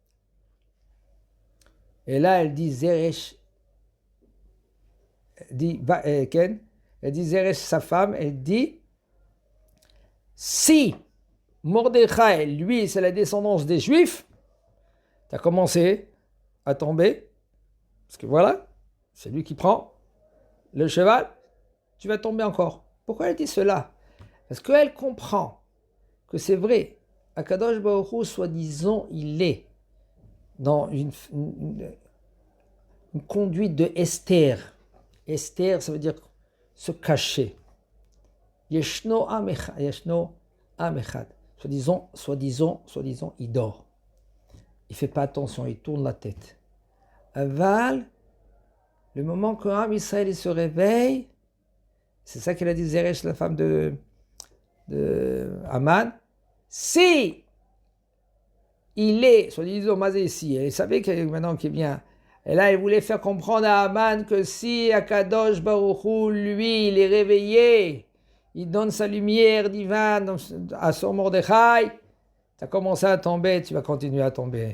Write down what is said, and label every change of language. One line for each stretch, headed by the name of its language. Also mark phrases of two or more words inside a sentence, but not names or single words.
French: Et là, elle dit Zeresh, elle dit Zeresh, sa femme, elle dit, si Mordechai, lui, c'est la descendance des Juifs, tu as commencé, à tomber, parce que voilà, c'est lui qui prend le cheval, tu vas tomber encore. Pourquoi elle dit cela? Parce qu'elle comprend que c'est vrai,
Hebrew: הקדוש ברוך הוא,
French: soi-disant, il est dans une conduite de Esther. Esther, ça veut dire se cacher.
Hebrew: ישנו עם אחד.
French: Soi-disant, il dort. Il ne fait pas attention, il tourne la tête. Aval, le moment que
Hebrew: עם ישראל
French: il se réveille, c'est ça qu'elle a dit Zeresh, la femme de Aman, si il est, soi-disant, Mazé ici, elle savait que maintenant qu'il vient, et là elle voulait faire comprendre à Aman que si
Hebrew: הקדוש ברוך הוא,
French: lui, il est réveillé, il donne sa lumière divine à son Mordechai, tu as commencé à tomber, tu vas continuer à tomber.